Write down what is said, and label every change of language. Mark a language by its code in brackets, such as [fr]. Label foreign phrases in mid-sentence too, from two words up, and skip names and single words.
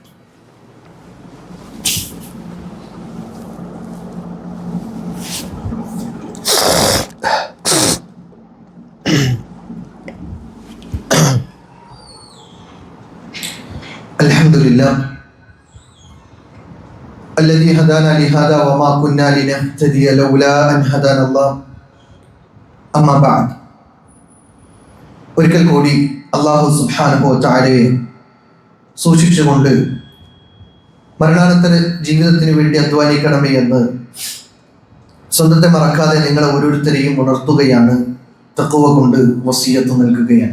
[ar] അൽഹംദുലില്ലാഹ് الذي هدانا لهذا وما كنا لنهتدي لولا أن هدانا الله أما بعد. [ml] ഒരിക്കൽ കൂടി അല്ലാഹു [ar] سبحانه وتعالى [ml] സൂക്ഷിച്ചുകൊണ്ട് മരണാനന്തര ജീവിതത്തിന് വേണ്ടി അധ്വാനിക്കണമേ എന്ന് സ്വന്തത്തെ മറക്കാതെ നിങ്ങളെ ഓരോരുത്തരെയും ഉണർത്തുകയാണ്, തഖ്വ കൊണ്ട് വസിയത്ത് നൽകുകയാണ്.